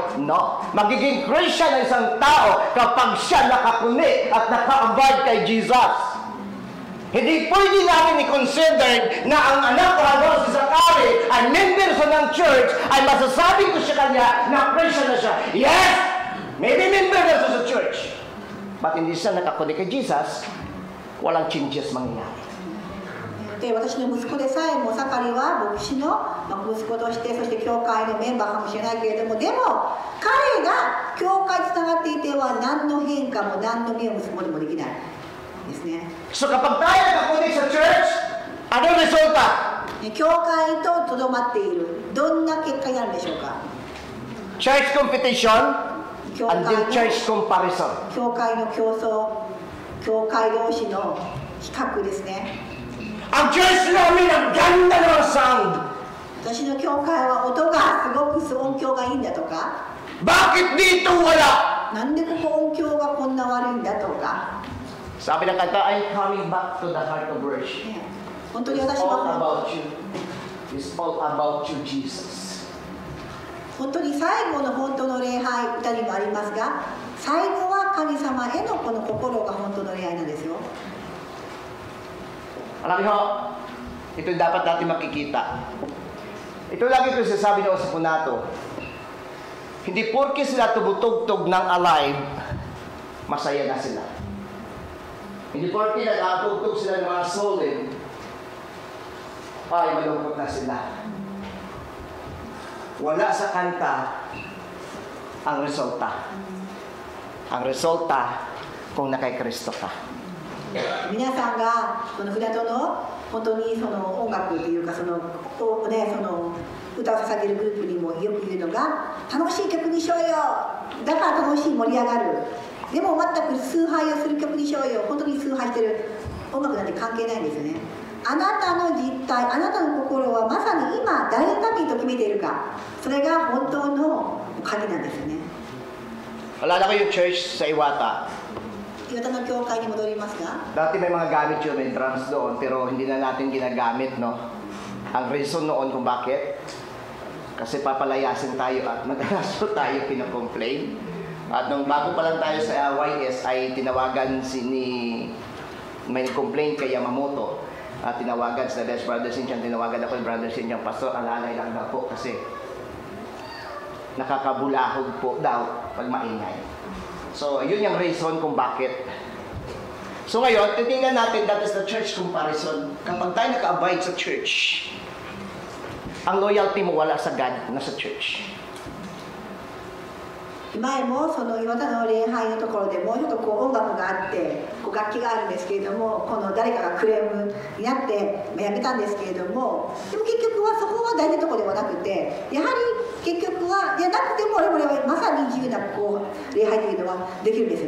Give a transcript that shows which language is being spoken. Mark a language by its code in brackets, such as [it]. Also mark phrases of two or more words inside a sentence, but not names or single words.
[tl] No. Magiging Christian ang isang tao kapag siya nakakuni at naka-abide kay Jesus. Hindi pwede namin i-consider na ang anak ko habang si Zachary ay member sa ng church ay masasabi ko siya kanya na Christian na siya. Yes! Maybe member na siya sa church. But hindi siya nakakuni kay Jesus, walang changes mangyayari. [ja] で私の息子でさえもサカリは牧師の息子として、そして教会のメンバーかもしれないけれども、でも彼が教会につながっていては何の変化も何の実を結ぶこともできないですね。 [tl] So kapag tayo nakakunik sa church, ano resulta? [ja] 教会ととどまっている、どんな結果になるんでしょうか？ [en] Church competition [ja] 教 [en] and [ja] 会 [en] then [ja] の [en] church comparison. [ja] 教会の競争、教会同士の比較ですね。 [tl] Ang church namin, ang ganda ng sound. [ja] 私の教会は音がすごく音響がいいんだとか、 [tl] Bakit dito wala? [ja] なんでここ音響がこんな悪いんだとか、 [tl] Sabi ng kanta, [en] I'm coming back to the heart of worship. [ja] ね、本当に [en] It's [ja] 私 [en] all [ja] は [en] about you. It's all about you, Jesus. [ja] 本当に最後の本当の礼拝、歌にもありますが、最後は神様へのこの心が本当の礼拝なんですよ。 [tl] Alam niyo, ito yung dapat natin makikita. Ito lagi ko sasabi noon sa Punato. Hindi porke sila tumutugtog ng alive, masaya na sila. Hindi porke nag-atugtog sila ng mga solid, ay malungkot na sila. Wala sa kanta ang resulta. Ang resulta kung nakay Kristo ka. [ja] 皆さんがこの船戸の本当にその音楽というかその歌を捧げるグループにもよく言うのが、楽しい曲にしようよ、だから楽しい、盛り上がる、でも全く崇拝をする曲にしようよ、本当に崇拝してる音楽なんて関係ないんですよね。あなたの実態、あなたの心はまさに今誰のためにと決めているか、それが本当の鍵なんですよね。 [tl] Wala na kayong church sa Iwata. [ja] 岩田の教会に戻りますが、 [tl] Dati may mga gamit yun, may drums doon, pero hindi na natin ginagamit, no? Ang reason noon kung bakit, kasi papalayasin tayo at madalas tayo kinocomplain. At nung bago pa lang tayo sa YS ay tinawagan may complaint kay Yamamoto. At tinawagan sa best brother Sinchang, tinawagan ako ng brother Sinchang, Pastor, alalay lang daw po kasi nakakabulahog po daw pag maingay. So, yun yung reason kung bakit. So ngayon, titingnan natin, [en] that is the church comparison. [tl] Kapag tayo naka-abide sa church, ang loyalty mo wala sa God, nasa church. [ja] 前もその岩田の礼拝のところでもうちょっとこう音楽があってこう楽器があるんですけれども、この誰かがクレームになってやめたんですけれども、でも結局はそこが大事なところではなくて、やはり結局はいやなくても我々はまさに自由なこう礼拝というのはできるんですよ。